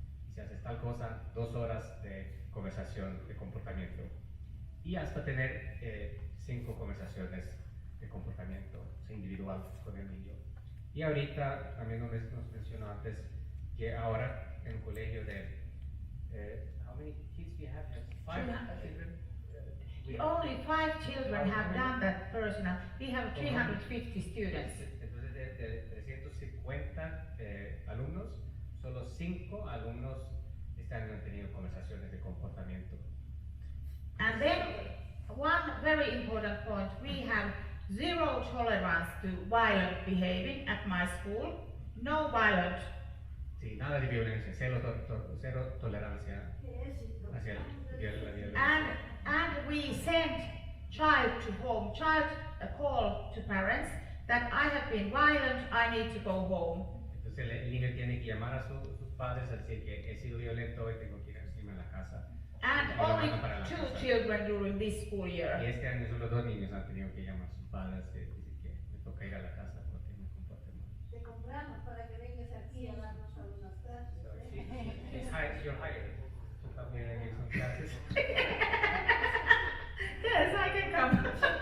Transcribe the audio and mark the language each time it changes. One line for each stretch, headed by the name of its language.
Spanish: Y si haces tal cosa, 2 horas de conversación de comportamiento. Y hasta tener 5 conversaciones de comportamiento individual con el niño. Y ahorita, también nos mencionó antes, que ahora en un colegio de...
English: how many kids do you have? 5 children? Only 5 children have done that personal. We have 350 students.
Spanish: Entonces, de 350 alumnos, solo 5 alumnos este año han tenido conversaciones de comportamiento.
English: And then, one very important point, we have 0 tolerance to violent behaving at my school. No violent.
Spanish: Sí, nada de violencia, cero tolerancia hacia la violencia.
English: And we send child to home, child call to parents that I have been violent, I need to go home.
Spanish: Entonces el niño tiene que llamar a sus padres a decir que he sido violento y tengo que irme a la casa.
English: And only 2 children during this school year.
Spanish: Y este año solo 2 niños han tenido que llamar a sus padres y decir que me toca ir a la casa porque me comporté mal. Te compramos para que vengas aquí a darnos algunas clases.
English: You're hired.
Spanish: Tú también le son clases.
English: Yes, I can come.